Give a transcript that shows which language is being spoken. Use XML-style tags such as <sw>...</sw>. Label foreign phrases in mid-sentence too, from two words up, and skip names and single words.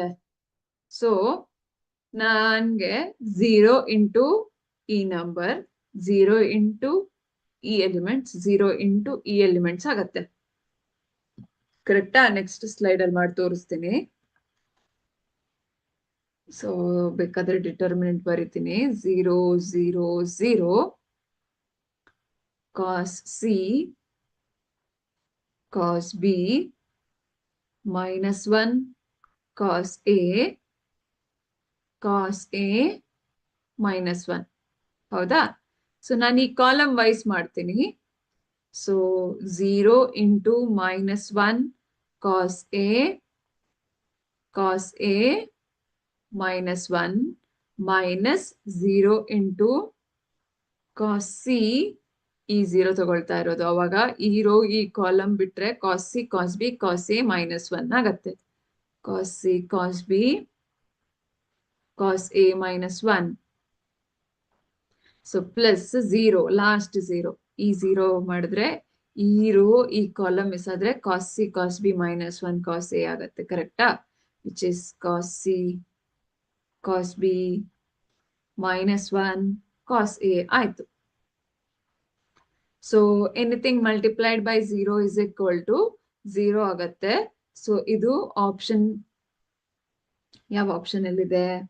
<kn>ಸೊ ನನ್ಗೆ 0 ಇಂಟು ಈ ನಂಬರ್, 0 ಇಂಟು ಈ ಎಲಿಮೆಂಟ್ಸ್, 0 ಇಂಟು ಈ ಎಲಿಮೆಂಟ್ಸ್ ಆಗತ್ತೆ. ಕರೆಕ್ಟಾ?</kn> <en>next slide</en> <kn>ಅಲ್ಲಿ ಮಾಡಿ ತೋರಿಸ್ತೀನಿ. ಸೊ ಬೇಕಾದ್ರೆ ಡಿಟರ್ಮಿನೆಂಟ್ ಬರೀತೀನಿ.</kn> <en>0 0 0 cos c cos b minus 1 cos a cos a minus 1.</en> <kn>ಹೌದಾ? ಸೊ ನಾನು ಈ</kn> <en>column wise</en> <kn>ಮಾಡ್ತೀನಿ.</kn> <en>ಸೊ 0 ಇಂಟು minus 1 cos a minus 1 minus 0 ಇಂಟು cos c,</en> <kn>ಈ 0 ತಗೊಳ್ತಾ ಇರೋದು. ಅವಾಗ ಈ ರೋ ಈ ಕಾಲಮ್ ಬಿಟ್ರೆ</kn> <en>cos c cos b cos a minus 1</en> <kn>ಆಗತ್ತೆ.</kn> <en>cos c cos b cos a minus 1. so plus 0, last 0.</en> <kn>ಈ 0 ಮಾಡಿದ್ರೆ ಈ ರೋ ಈ ಕಾಲಮ್ ಮಿಸ್ ಆದ್ರೆ</kn> <en>cos c cos b minus 1 cos a</en> <kn>ಆಗತ್ತೆ. ಕರೆಕ್ಟಾ?</kn> <en>which is cos c cos b minus 1 cos a ಆಯ್ತು. so anything multiplied by 0 is equal to 0 ಆಗತ್ತೆ.</en> <kn>ಸೊ ಇದು ಆಪ್ಷನ್, ಯಾವ ಆಪ್ಷನ್ ಅಲ್ಲಿದೆ?</kn>